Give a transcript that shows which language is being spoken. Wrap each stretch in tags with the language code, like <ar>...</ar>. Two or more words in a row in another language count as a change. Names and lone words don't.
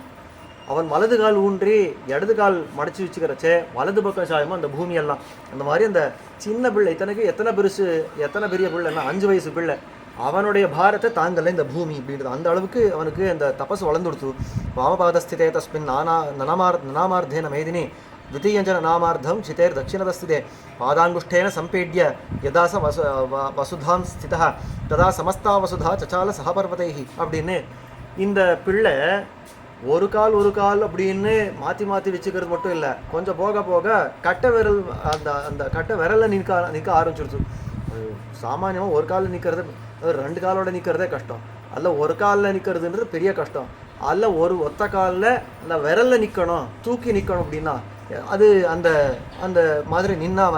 <ta>அவன் வலது கால் ஊன்றி இடது கால் மடிச்சு வச்சுக்கிறச்சே வலது பக்கம் சாயுமா அந்த பூமியெல்லாம். அந்த மாதிரி அந்த சின்ன பிள்ளை, இத்தனைக்கு எத்தனை பெரிய பிள்ளைன்னா 5 வயசு பிள்ளை, அவனுடைய பாரத்தை தாங்கலை இந்த பூமி அப்படின்றது. அந்த அளவுக்கு அவனுக்கு அந்த தபஸ் வளர்ந்து கொடுத்து.</ta> <sa>वामपादस्थिते तस्मिन् ननामार्धेन मेदिनी द्वितीयञ्च नामार्धं चितेर् दक्षिणतस्थिते पादाङ्गुष्ठेन सम्पीड्य यदा स वसुधां स्थितः तदा समस्ता वसुधा चचाल सहपर्वतैः அப்படின்னு.</sa> <ta>இந்த பிள்ளை ஒரு கால் அப்படின்னு மாற்றி வச்சுக்கிறது மட்டும் இல்லை, கொஞ்சம் போக போக கட்டை விரல் அந்த கட்டை விரலில் நிற்க ஆரம்பிச்சிருச்சு. சாமானியமாக ஒரு காலில் நிற்கிறது, 2 காலோட நிற்கிறதே கஷ்டம். அல்ல ஒரு காலில் நிற்கிறதுன்றது பெரிய கஷ்டம். அல்ல ஒரு ஒத்த காலில் அந்த விரலில் நிற்கணும், தூக்கி நிற்கணும் அப்படின்னா அது அந்த அந்த மாதிரி நின்னாவன்.</ta>